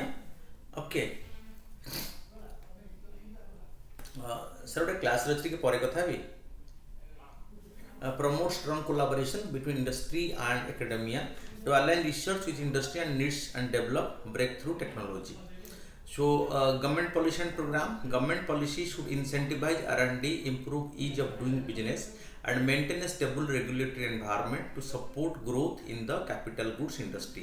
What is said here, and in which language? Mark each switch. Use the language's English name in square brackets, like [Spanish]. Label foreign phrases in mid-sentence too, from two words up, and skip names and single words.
[English] Okay, sir, [Odia] ଗୋଟେ କ୍ଲାସ୍ ଅଛି କି ପରେ କଥା ହେବି. [English] Promote strong collaboration between industry and academia to align research with industry and needs and develop breakthrough technology. Government policy and program. Government policy should incentivize R&D, improve ease of doing business, and maintain a stable regulatory environment to support growth in the capital goods industry.